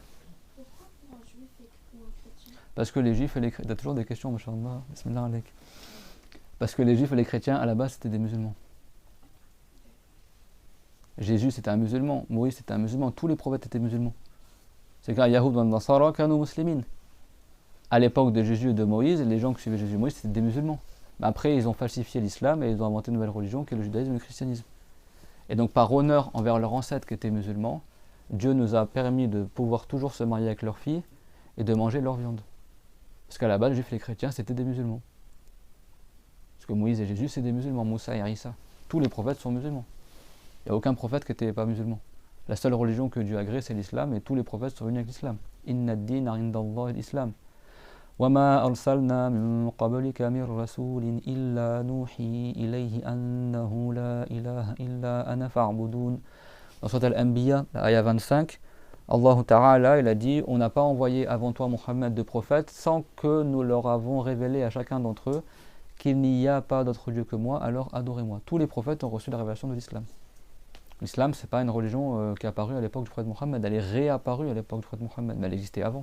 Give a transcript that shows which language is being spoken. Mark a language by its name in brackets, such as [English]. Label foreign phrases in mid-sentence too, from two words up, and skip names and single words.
[French] Pourquoi pour un juif ou un chrétien? Parce que les juifs et les chrétiens... T'as toujours des questions, machallah. [Arabic] بسم الله عليك. [French] Parce que les juifs et les chrétiens, à la base, c'était des musulmans. Jésus, c'était un musulman. Moïse, c'était un musulman. Tous les prophètes étaient musulmans. C'est clair, [Arabic] يهود ونصارى كانوا مسلمين. [French] À l'époque de Jésus et de Moïse, les gens qui suivaient Jésus et Moïse, c'était des musulmans. Mais après, ils ont falsifié l'islam et ils ont inventé une nouvelle religion qui est le judaïsme et le christianisme. Et donc, par honneur envers leurs ancêtres qui étaient musulmans, Dieu nous a permis de pouvoir toujours se marier avec leurs filles et de manger leur viande. Parce qu'à la base, les juifs et les chrétiens, c'était des musulmans. Parce que Moïse et Jésus, c'est des musulmans. Moussa et Isa. Tous les prophètes sont musulmans. Il n'y a aucun prophète qui n'était pas musulman. La seule religion que Dieu a agréée, c'est l'islam, et tous les prophètes sont venus avec l'islam. [Arabic] إن الدين عند الله الإسلام. وما أرسلنا من قبلك من رسول إلا نوحي إليه أنه لا إله إلا أنا فاعبدون. [French] Dans Surat Al-Anbiya, ayah 25, [Arabic] الله تعالى, [French] il a dit, on n'a pas envoyé avant toi Mohammed de prophète sans que nous leur avons révélé à chacun d'entre eux qu'il n'y a pas d'autre Dieu que moi, alors adorez-moi. Tous les prophètes ont reçu la révélation de l'islam. L'islam, c'est pas une religion qui est apparue à l'époque du prophète Mohammed, elle est réapparue à l'époque du prophète Mohammed, mais elle existait avant.